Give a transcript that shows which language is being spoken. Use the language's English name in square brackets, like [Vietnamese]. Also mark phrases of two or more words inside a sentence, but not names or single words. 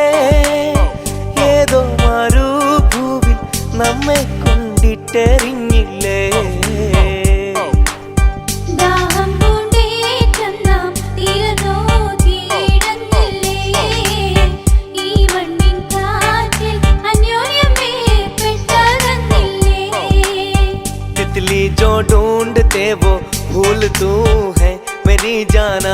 [Malayalam] ഏതോ മരുഭൂവിൽ നമ്മെ കൊണ്ടിട്ടെറിഞ്ഞില്ലേ. ദാഹം പൂണ്ടേറ്റം നാം തീരനോക്കിയിടന്നില്ലേ. ഈ മണ്ണിൻ കാറ്റിൽ അന്യോന്യം വേർപെട്ടകന്നില്ലേ. [Hindi] तितली जो ढूंढते वो फूल तू है मेरी जाना.